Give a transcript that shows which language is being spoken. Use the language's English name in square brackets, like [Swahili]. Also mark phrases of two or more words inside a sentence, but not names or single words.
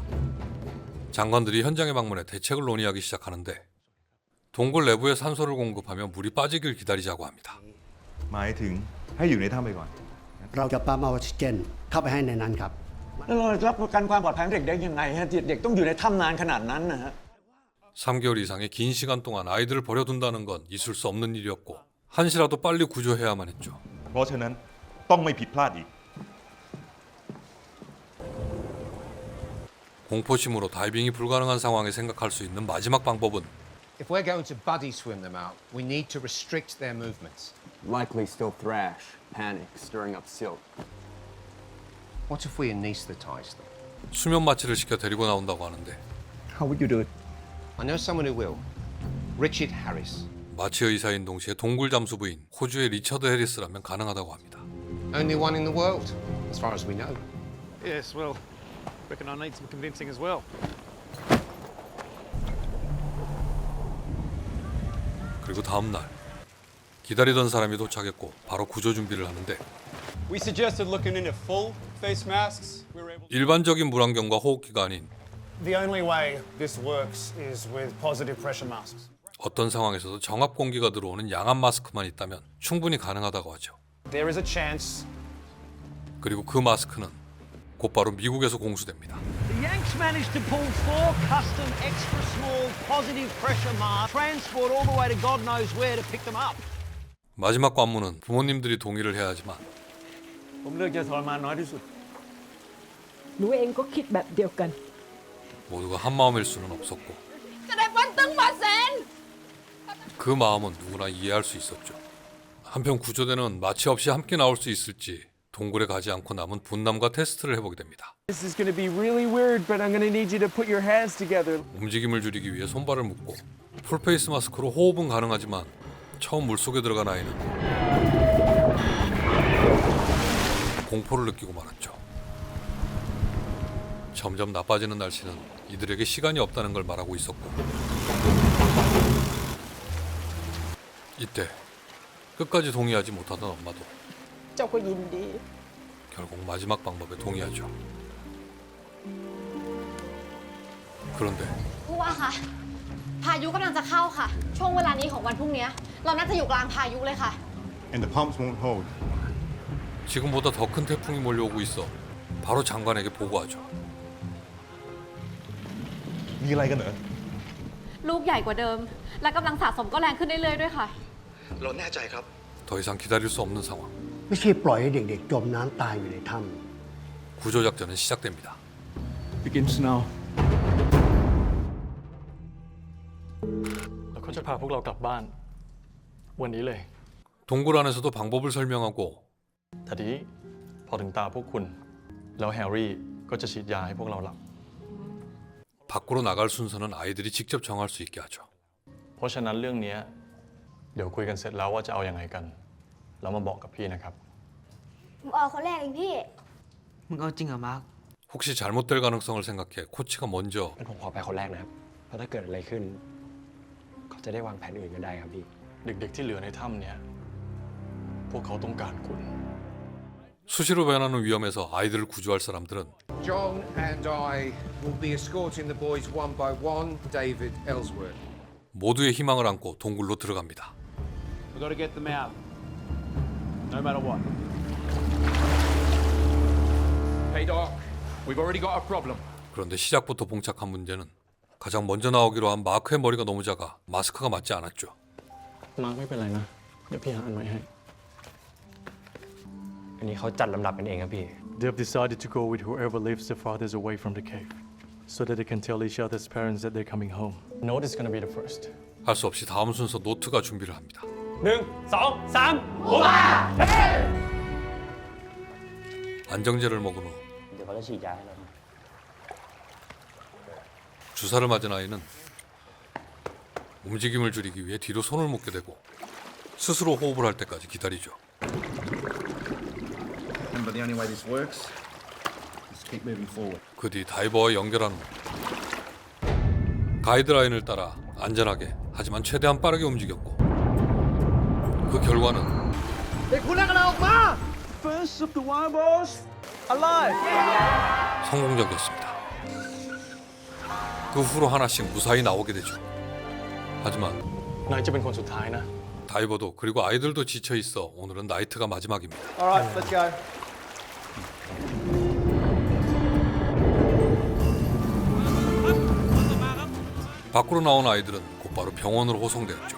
[Korean] 장관들이 현장에 방문해 대책을 논의하기 시작하는데 동굴 내부에 산소를 공급하며 물이 빠지길 기다리자고 합니다. [Thai] หมายถึงให้อยู่ในถ้ำไปก่อน เราจะปั๊มออกซิเจนเข้าไปให้ในนั้นครับ แล้วเรารับประกันความปลอดภัยของเด็กได้ยังไงฮะเด็กต้องอยู่ในถ้ำนานขนาดนั้นนะฮะ [Korean] 3개월 이상의 긴 시간 동안 아이들을 버려둔다는 건 있을 수 없는 일이었고 한시라도 빨리 구조해야만 했죠. [Thai] เพราะฉะนั้นต้องไม่ผิดพลาดอีก [Korean] 공포심으로 다이빙이 불가능한 상황에 생각할 수 있는 마지막 방법은 [English] If we're going to buddy swim them out, we need to restrict their movements. Likely still thrash, panic, stirring up silt. What if we anesthetize them? [Korean] 수면 마취를 시켜 데리고 나온다고 하는데 [English] How would you do it? I know someone who will. Richard Harris. [Korean] 마취 의사인 동시에 동굴 잠수부인 호주의 리처드 해리스라면 가능하다고 합니다. [English] Only one in the world, as far as we know. Yes, well, reckon I need some convincing as well. [Korean] 그리고 다음 날 기다리던 사람이 도착했고 바로 구조 준비를 하는데 [English] We suggested looking into full face masks. We were able [Korean] 일반적인 물안경과 호흡기가 아닌 [English] The only way this works is with positive pressure masks. [Korean] 어떤 상황에서도 정압 공기가 들어오는 양압 마스크만 있다면 충분히 가능하다고 하죠. [English] There is a chance. [Korean] 그리고 그 마스크는 곧바로 미국에서 공수됩니다. [English] The Yanks managed to pull 4 custom extra small positive pressure masks, transport all the way to God knows where to pick them up. [Korean] 마지막 관문은 부모님들이 동의를 해야 하지만 [Thai] ผมเลือกจะทรมานน้อยที่สุด หนูเองก็คิดแบบเดียวกัน [Korean] 모두가 한 마음일 수는 없었고 [Thai] จะได้วันตึงมาเซน [Korean] 그 마음은 누구나 이해할 수 있었죠. 한편 구조대는 마취 없이 함께 나올 수 있을지 동굴에 가지 않고 남은 분남과 테스트를 해보게 됩니다. [English] This is going to be really weird, but I'm going to need you to put your hands together. [Korean] 움직임을 줄이기 위해 손발을 묶고 풀페이스 마스크로 호흡은 가능하지만 처음 물속에 들어간 아이는 공포를 느끼고 말았죠. 점점 나빠지는 날씨는 이들에게 시간이 없다는 걸 말하고 있었고, 이때 끝까지 동의하지 못하던 엄마도 [Thai] เจ้าก็ยินดี [Korean] 결국 마지막 방법에 동의하죠. 그런데 [Thai] ผู้ว่าคะพายุกำลังจะเข้าค่ะ ช่วงเวลานี้ของวันพรุ่งนี้เราน่าจะอยู่กลางพายุเลยค่ะ [English] And the pumps won't hold. [Korean] 지금보다 더 큰 태풍이 몰려오고 있어 바로 장관에게 보고하죠. [Thai] มีอะไรกันเหรอ ลูกใหญ่กว่าเดิม และกำลังสะสมก็แรงขึ้นเรื่อยๆด้วยค่ะ เราแน่ใจครับ [Korean] 더 이상 기다릴 수 없는 상황. [Thai] ไม่ใช่ปล่อยให้เด็กๆจมน้ำตายอยู่ในถ้ [Korean] 구조 작전은 시작됩니다. [English] begins now [Thai] แล้วเขาจะพาพวกเรากลับบ้านวันนี้เลย [Korean] 동굴 안에서도 방법을 설명하고 [Thai] ทีนี้พอถึงตาพวกคุณแล้วแฮร์รี่ก็จะฉีดยาให้พวกเราหลับ [Korean] 밖으로 나갈 순서는 아이들이 직접 정할 수 있게 하죠. [Thai] เพราะฉะนั้นเรื่องนี้เดี๋ยวคุยกันเสร็จแล้วว่าจะเอาอย่างไรกันแล้วมาบอกกับพี่นะครับ ผมเอาคนแรกเองพี่ มึงเอาจริงเหรอมาร์ค [Korean] 혹시 잘못될 가능성을 생각해 코치가 먼저 [Thai] ผมขอไปคนแรกนะครับ เพราะถ้าเกิดอะไรขึ้นเขาจะได้วางแผนอื่นกันได้ครับพี่ เด็กๆที่เหลือในถ้ำเนี้ยพวกเขาต้องการคุณ [Korean] 수시로 변하는 위험에서 아이들을 구조할 사람들은 [English] John and I will be escorting the boys one by one. David Ellsworth. [Korean] 모두의 희망을 안고 동굴로 들어갑니다. [English] We've got to get them out. No matter what. Hey, Doc. We've already got a problem. [Korean] 그런데 시작부터 봉착한 문제는 가장 먼저 나오기로 한 마크의 머리가 너무 작아 마스크가 맞지 않았죠. [Thai] มาร์คไม่เป็นไรนะเดี๋ยวพี่หาอันใหม่ให้ อันนี้เขาจัดลำดับกันเองครับพี่ [English] They have decided to go with whoever lives the farthest away from the cave, so that they can tell each other's parents that they're coming home. Note is gonna be the first. [Korean] 할 수 없이 다음 순서 노트가 준비를 합니다. 1, 2, 3, 우와! 안정제를 먹은 후 [Thai] เดี๋ยวเขาจะฉีดยาให้เรา [Korean] 주사를 맞은 아이는 움직임을 줄이기 위해 뒤로 손을 묶게 되고 스스로 호흡을 할 때까지 기다리죠. [English] But the only way this works is keep moving forward. [Korean] 그 뒤 다이버와 연결한 후 가이드라인을 따라 안전하게 하지만 최대한 빠르게 움직였고 그 결과는 [Thai] ำเด็กคุณแรกเราออกมา [English] First of the wild boys alive. [Korean] 성공적이었습니다. 그 후로 하나씩 무사히 나오게 되죠. 하지만 [Thai] นายจะเป็นคนสุดท้ายนะ [Korean] 다이버도 그리고 아이들도 지쳐 있어 오늘은 나이트가 마지막입니다. [English] All right, let's go. [Korean] 밖으로 나온 아이들은 곧바로 병원으로 호송되었죠.